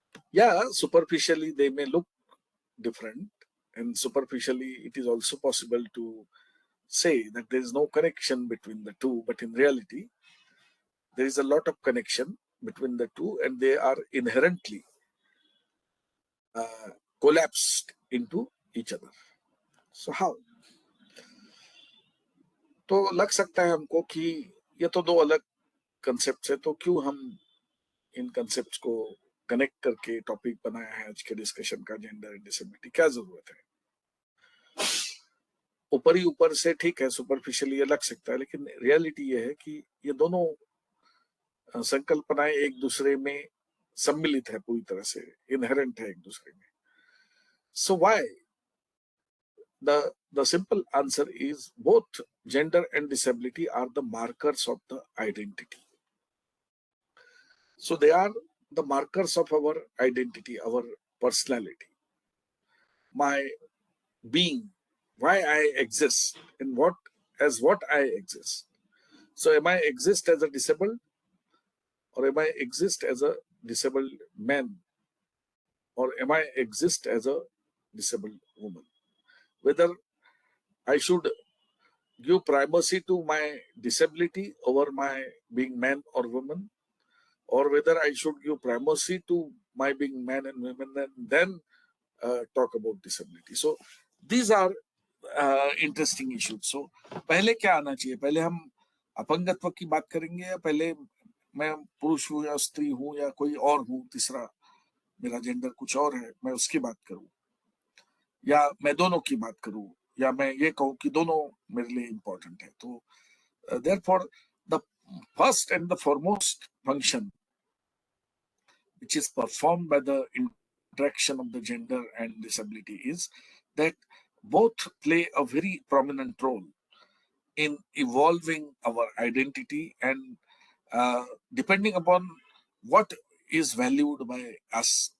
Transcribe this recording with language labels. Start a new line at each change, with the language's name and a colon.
English: Yeah, superficially they may look different, and superficially it is also possible to say that there is no connection between the two, but in reality there is a lot of connection between the two, and they are inherently collapsed into each other. So how?
Hindi: तो लग सकता है हमको कि ये तो दो अलग कंसेप्ट है, तो क्यों हम इन कंसेप्ट को कनेक्ट करके टॉपिक बनाया है आज के डिस्कशन का, जेंडर एंड डिसेबिलिटी? क्या जरूरत है? ऊपर से ठीक है, सुपरफिशियली ये लग सकता है, लेकिन रियलिटी ये है कि ये दोनों संकल्पनाएं एक दूसरे में सम्मिलित है, पूरी तरह से इनहेरेंट है एक दूसरे में.
English: So why? The simple answer is both gender and disability are the markers of the identity. So they are the markers of our identity, our personality, my being, why I exist, and what I exist. So am I exist as a disabled, or am I exist as a disabled man, or am I exist as a disabled woman? Whether I should give primacy to my disability over my being man or woman, or whether I should give primacy to my being man and women and then talk about disability. So these are interesting issues.
Hindi: So पहले क्या आना चाहिए? पहले हम अपंगत्व की बात करेंगे या पहले मैं पुरुष हूँ या स्त्री हूँ या कोई और हूँ, तीसरा मेरा जेंडर कुछ और है, मैं उसकी बात करूँ, या मैं दोनों की बात करूँ, या मैं ये कहूँ कि दोनों मेरे लिए इम्पोर्टेंट है?
English: तो therefore the first and the foremost function which is performed by the interaction of the gender and disability is that both play a very prominent role in evolving our identity and depending upon what is valued by us.